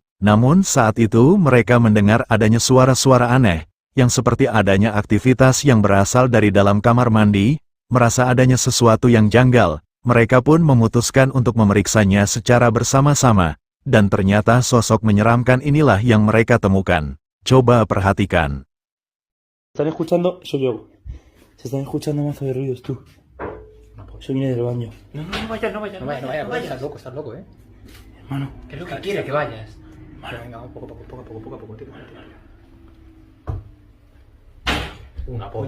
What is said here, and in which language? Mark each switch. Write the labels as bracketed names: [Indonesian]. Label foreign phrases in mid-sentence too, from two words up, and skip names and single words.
[Indonesian] Namun saat itu mereka mendengar adanya suara-suara aneh, yang seperti adanya aktivitas yang berasal dari dalam kamar mandi, merasa adanya sesuatu yang janggal, Mereka pun memutuskan untuk memeriksanya secara bersama-sama, dan ternyata sosok menyeramkan inilah yang mereka temukan. Coba perhatikan. [Spanish] ¿Están escuchando? Soy yo. Se están escuchando mazo de ruidos, tú. Eso viene del baño. No vayas, estás loco, Hermano. ¿Qué es lo que quiere que vayas? Vale, venga, vamos poco a poco, tío. Una polla.